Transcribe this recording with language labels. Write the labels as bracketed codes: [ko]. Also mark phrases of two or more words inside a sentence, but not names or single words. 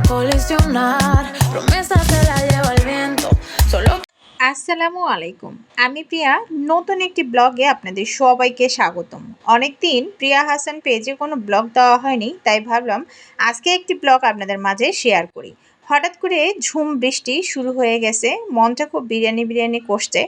[es] colisionar. Promesas se las lleva el viento. Solo [bn] আসসালামু আলাইকুম। আমি প্রিয়া নতুন একটি ব্লগে আপনাদের সবাইকে স্বাগতম। অনেকদিন প্রিয়া হাসান পেজে কোনো ব্লগ দেওয়া হয়নি, তাই ভাবলাম আজকে একটি ব্লগ আপনাদের মাঝে শেয়ার করি। হঠাৎ করে ঝুম বৃষ্টি শুরু হয়ে গেছে, মনটা খুব বিরিয়ানি বিরিয়ানি করছে।